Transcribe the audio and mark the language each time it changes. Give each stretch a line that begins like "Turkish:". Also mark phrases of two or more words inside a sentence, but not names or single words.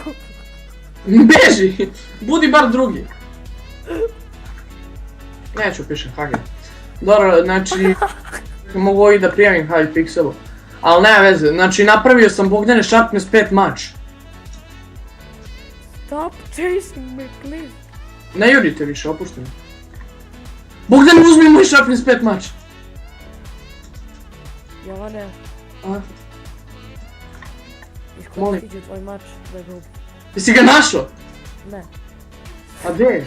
Bosnian: Beži! Budi bar drugi. Neću pišem haker. Dobro, znači... Mogu i da prijavim Hypixelu. Ali nema veze, znači napravio sam Bogdane Sharpness 5 mač.
English: Stop chasing me, please.
Bosnian: Ne jurite više, opušteno. Bogdan, uzmi moj Sharpness 5 mač. Jovane, A? iskoristit ću tvoj mač da ga ubim. Jesi ga našao? Ne, A gdje je?